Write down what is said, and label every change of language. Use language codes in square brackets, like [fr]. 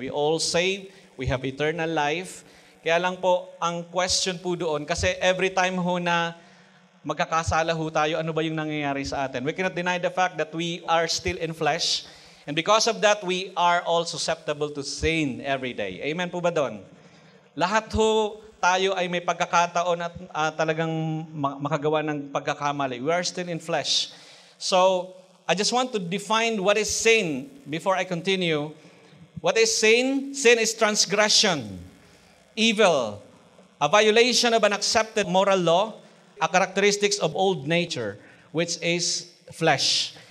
[en] We all saved, we have eternal life. [tl] Kaya lang po, ang question po doon, kasi every time ho na magkakasala ho tayo, ano ba yung nangyayari sa atin? [en] We cannot deny the fact that we are still in flesh. And because of that, we are all susceptible to sin every day. [tl] Amen po ba doon? Lahat ho tayo ay may pagkakataon at talagang makagawa ng pagkakamali. [en] We are still in flesh. So, I just want to define what is sin before I continue. What is sin? Sin is transgression, evil, a violation of an accepted moral law, a characteristics of old nature, which is flesh.